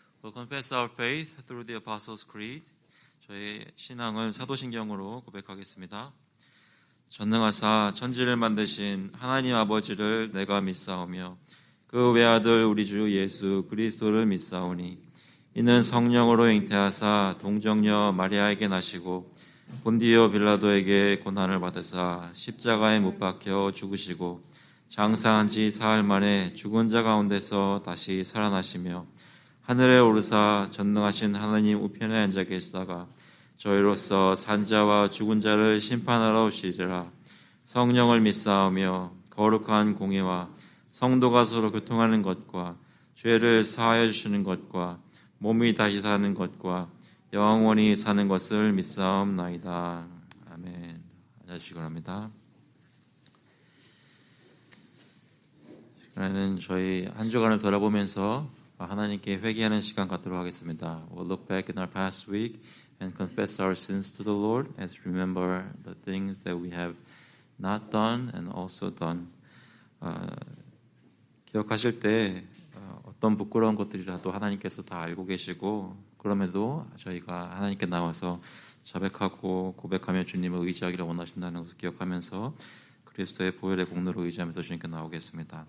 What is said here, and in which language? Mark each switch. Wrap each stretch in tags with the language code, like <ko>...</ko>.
<en>Confess our faith through the Apostles' Creed.</en> <ko>저의 신앙을 사도신경으로 고백하겠습니다. 전능하사 천지를 만드신 하나님 아버지를 내가 믿사오며 그 외아들 우리 주 예수 그리스도를 믿사오니 이는 성령으로 잉태하사 동정녀 마리아에게 나시고 본디오 빌라도에게 고난을 받으사 십자가에 못 박혀 죽으시고 장사한 지 사흘 만에 죽은 자 가운데서 다시 살아나시며 하늘에 오르사 전능하신 하나님 우편에 앉아 계시다가 저희로서 산자와 죽은 자를 심판하러 오시리라. 성령을 믿사오며 거룩한 공예와 성도가 서로 교통하는 것과 죄를 사하여 주시는 것과 몸이 다시 사는 것과 영원히 사는 것을 믿사옵나이다. 아멘. 앉아주시기 바랍니다. 시간에는 저희 한 주간을 돌아보면서 하나님께 회개하는 시간 갖도록 하겠습니다.</ko> <en>We'll look back in our past week and confess our sins to the Lord as we remember the things that we have not done and also done.</en> <ko>기억하실 때 어떤 부끄러운 것들이라도 하나님께서 다 알고 계시고 그럼에도 저희가 하나님께 나와서 자백하고 고백하며 주님을 의지하기를 원하신다는 것을 기억하면서 그리스도의 보혈의 공로로 의지하면서 주님께 나오겠습니다.</ko>